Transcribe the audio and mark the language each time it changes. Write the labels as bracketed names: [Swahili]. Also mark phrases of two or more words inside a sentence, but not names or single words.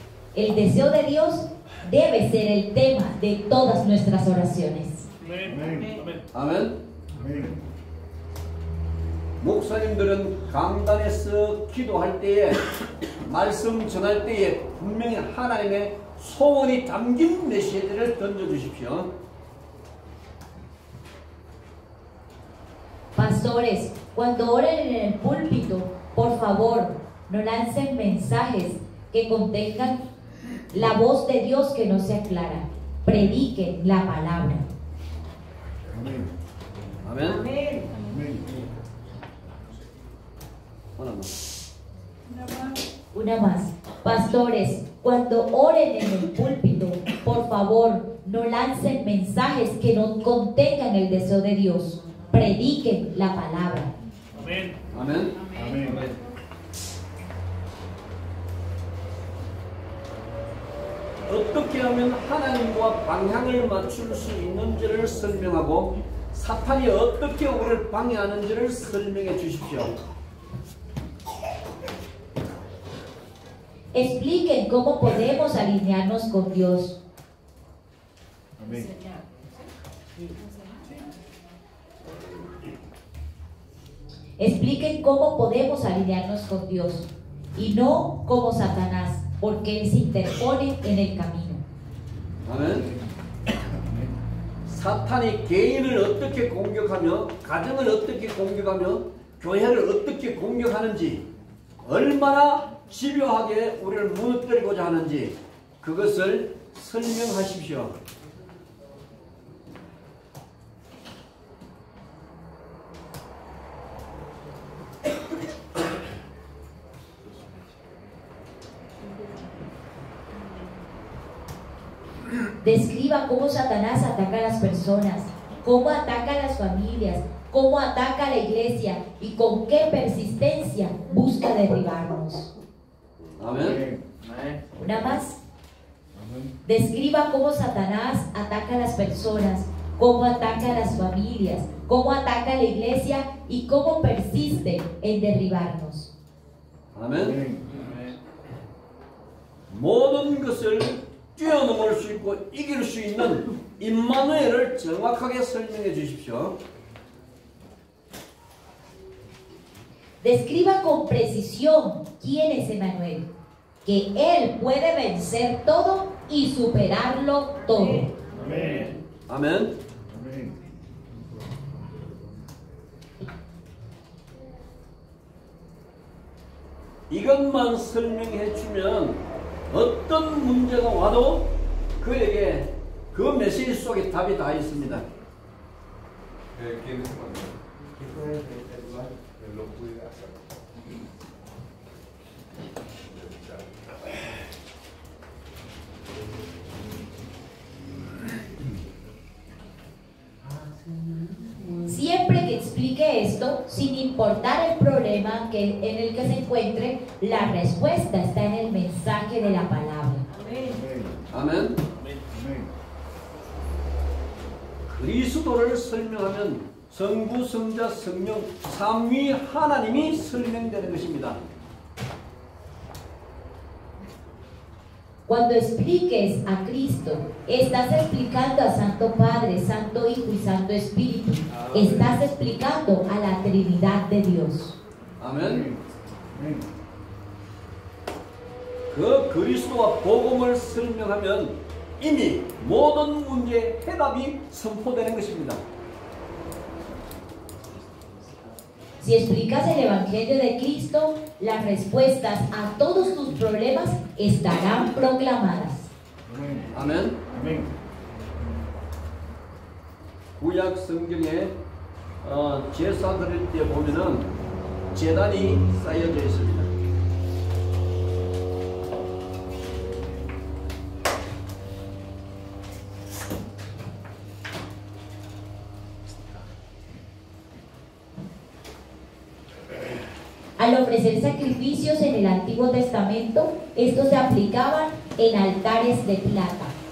[Spanish] El deseo de Dios debe ser el tema de todas nuestras oraciones. [Korean] 아멘. 아멘. 아멘. 목사님들은 강단에서 기도할 때에 말씀 전할 때에 분명히 하나님의 소원이 담긴 메시지를 던져주십시오. [Spanish] Pastores, cuando oren en el púlpito, por favor, no lancen mensajes que contengan la voz de Dios que no sea clara. Prediquen la palabra. [Korean] 아멘. 아멘. [Spanish] Amén. [Korean] 아멘. 하나 더. [Spanish] Una más. Pastores, cuando oren en el púlpito, por favor, no lancen mensajes que no contengan el deseo de Dios. Prediquen la palabra. [Korean] 아멘. 아멘. 아멘. 어떻게 하면 하나님과 방향을 맞출 수 있는지를 설명하고 사탄이 어떻게 우리를 방해하는지를 설명해 주십시오. [Spanish] Expliquen cómo podemos alinearnos con Dios. [Korean] 아멘. [Spanish] Expliquen cómo podemos alinearnos con Dios y no como Satanás, porque Él se interpone en el camino. [Korean] 아멘. 사탄이 개인을 어떻게 공격하며 가정을 어떻게 공격하며 교회를 어떻게 공격하는지 얼마나 집요하게 우리를 무너뜨리고자 하는지 그것을 설명하십시오. [Spanish] Describa cómo Satanás ataca a las personas, cómo ataca a las familias, cómo ataca a la iglesia y con qué persistencia busca derribarnos. [Korean] 아멘. [Spanish] Una más. [Korean] 아멘. [Spanish] Describa cómo Satanás ataca a las personas, cómo ataca a las familias, cómo ataca a la iglesia y cómo persiste en derribarnos. [Korean] 아멘. 모든 것을 뛰어넘을 수 있고 이길 수 있는 임마누엘을 정확하게 설명해 주십시오. [Spanish] Describa con precisión quién es Emmanuel, que Él puede vencer todo y superarlo todo. [Korean] 아멘. 아멘. 아멘. 이것만 설명해 주면 어떤 문제가 와도 그에게 그 메시지 속에 답이 다 있습니다. [Spanish] ¿Quién es Manuel? Él lo puede hacer. Siempre que explique esto, sin importar el problema en el que se encuentre, la respuesta está en el mensaje de la palabra. Amén. [Korean] 아멘. 아멘. 그리스도를 설명하면 성부, 성자, 성령 삼위 하나님이 설명되는 것입니다. [Spanish] Cuando expliques a Cristo, estás explicando a Santo Padre, Santo Hijo y Santo Espíritu. Estás explicando a la Trinidad de Dios. [Korean] 아멘. 아멘. 그 그리스도와 복음을 설명하면 이미 모든 문제의 해답이 선포되는 것입니다. [Spanish] Si explicas el Evangelio de Cristo, las respuestas a todos tus problemas estarán proclamadas. [Korean] 아멘. 아멘. 아멘. 구약 성경에 제사 드릴 때 보면은 제단이 쌓여져 있습니다. [Spanish] Al ofrecer sacrificios en el Antiguo Testamento, estos se aplicaban en altares de plata.